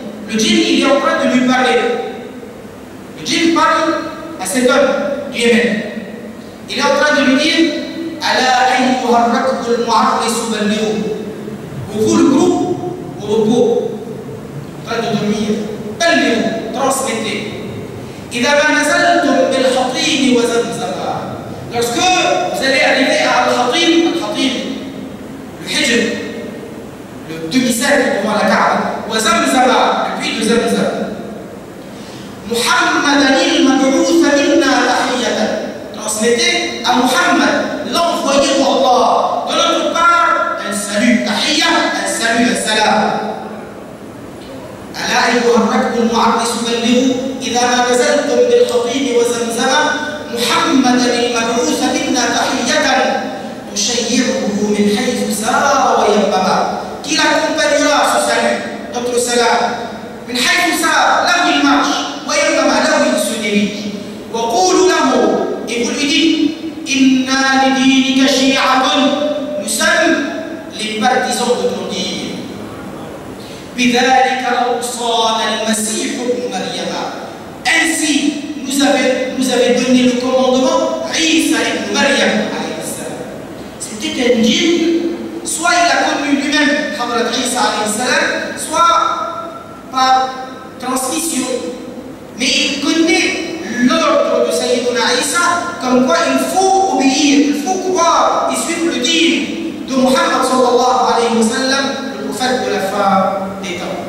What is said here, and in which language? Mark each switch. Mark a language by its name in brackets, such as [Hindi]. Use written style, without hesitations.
[French] Le djinn, il est en train de lui parler. Le djinn parle à cet homme du Yémen. Il est en train de lui dire [Arabic] Ala ayyuha ar-rakbu al-mu'arrisu ballighu. [French] Vous, le groupe, au repos, en train de dormir, ballighu, transmettez. [Arabic] إذا ما نزلتم بالحطيم وزمزم. [French] Lorsque vous allez arriver à Al-Khatim, le Hijr, le demi-cercle devant la Kaaba, wa Zamzama, le puits de Zamzam. [Arabic] Muhammadan il-mab'outh minna tahiyatan. [French] Transmettez à Muhammad, l'envoyé d'Allah, de notre part, un salut, tahiyya, un salut, un salam. [Arabic] ألا أيها الركب المعرس بلغوا إذا ما نزلتم بالخطيب وزمزم محمدا المبعوث منا تحية تشيعه من حيث سار وينبغى. [French] Qui l'accompagnera ce salut, notre salam, [Arabic] من حيث سار, [French] là où il marche, [Arabic] وينبغى, [French] là où il se dirige. [Arabic] وقولوا له, [French] et vous lui dites, [Arabic] إنا لدينك شيعة, [French] nous sommes les partisans de ton dîme. [Arabic] بذلك أوصانا المسيح ابن مريم. [French] Ainsi, nous avait donné le commandement Isa ibn Maryam. C'était un djinn, soit il a connu lui-même Hadrat Isa, soit par transmission. Mais il connaît l'ordre de Sayyiduna Isa, comme quoi il faut obéir, il faut croire et suivre le dîme de Muhammad sallallahu alayhi wa sallam, le prophète de la fin des temps.